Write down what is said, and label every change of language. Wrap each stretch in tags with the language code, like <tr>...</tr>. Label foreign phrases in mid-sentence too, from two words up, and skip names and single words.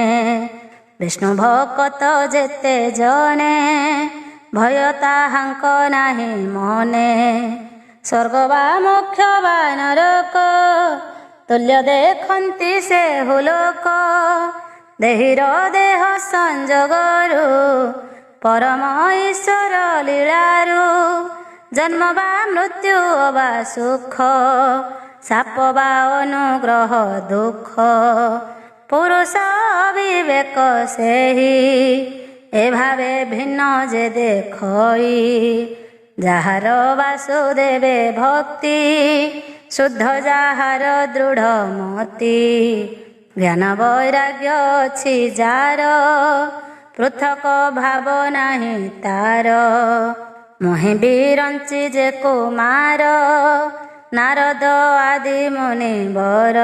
<or>ବିଷ୍ଣୁ ଭକତ ଯେତେ ଜଣେ ଭୟ ତାହାଙ୍କ ନାହିଁ ମନେ। ସ୍ୱର୍ଗ ବା ମୋକ୍ଷ ବା ନରକ ତୁଲ୍ୟ ଦେଖନ୍ତି ସେ ହୁଲୋକ। ଦେହୀର ଦେହ ସଂଯୋଗରୁ ପରମ ଈଶ୍ୱର ଲୀଳାରୁ ଜନ୍ମ ବା ମୃତ୍ୟୁ ବା ସୁଖ ସାପ ବା ଅନୁଗ୍ରହ ଦୁଖ ପୁରୁଷ ବିବେକ ସେହି ଏ ଭାବେ ଭିନ୍ନ ଜେ ଦେଖଇ ଯାହାର ବାସୁଦେବେ ଭକ୍ତି ଶୁଦ୍ଧ ଯାହାର ଦୃଢ଼ ମତି ଜ୍ଞାନ ବୈରାଗ୍ୟ ଅଛି ଯାର ପୃଥକ ଭାବ ନାହିଁ ତାର ମୋହି ବିରଞ୍ଚି ଯେ କୁମାର ନାରଦ ଆଦି ମୁନି ବର</or>